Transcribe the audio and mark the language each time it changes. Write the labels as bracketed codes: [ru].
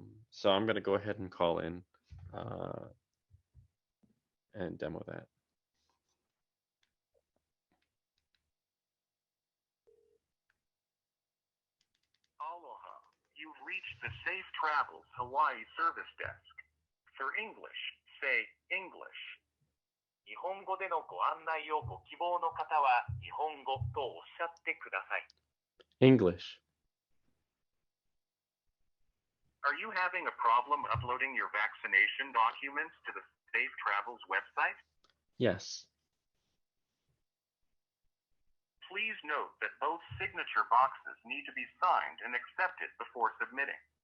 [en] So I'm going to go ahead and call in and demo that. Aloha. You've reached the Safe Travels Hawaii Service Desk. For English, say English. [ja] 日本語でのご案内をご希望の方は日本語とおっしゃってください。 [en] English. Are you having a problem uploading your vaccination documents to the Safe Travels website? Yes. Please note that both signature boxes need to be signed and accepted before submitting.